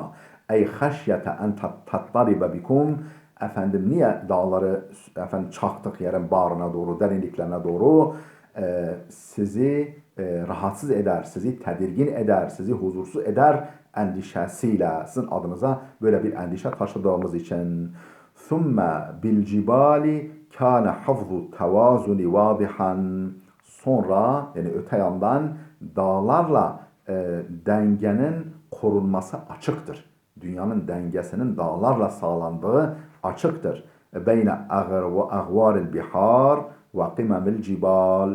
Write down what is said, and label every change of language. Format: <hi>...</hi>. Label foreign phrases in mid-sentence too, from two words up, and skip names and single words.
<ar>أي خشية أن تضطرب بكم.</ar> <tr>Efendim niye dağları efendim çaktık yerin bağrına doğru, derinliklerine doğru? Sizi rahatsız eder, sizi tedirgin eder, sizi huzursuz eder endişesiyle, sizin adınıza böyle bir endişe taşıdığımız için.</tr> <ar>ثُمَّ بِالْجِبَالِ كَانَ حَفْظُ التَّوَازُنِ وَاضِحًا.</ar> <tr>Sonra yani öte yandan dağlarla dengenin korunması açıktır. Dünyanın dengesinin dağlarla sağlandığı açıktır.</tr> <ar>بين أغوار البحار وقمم الجبال.</ar>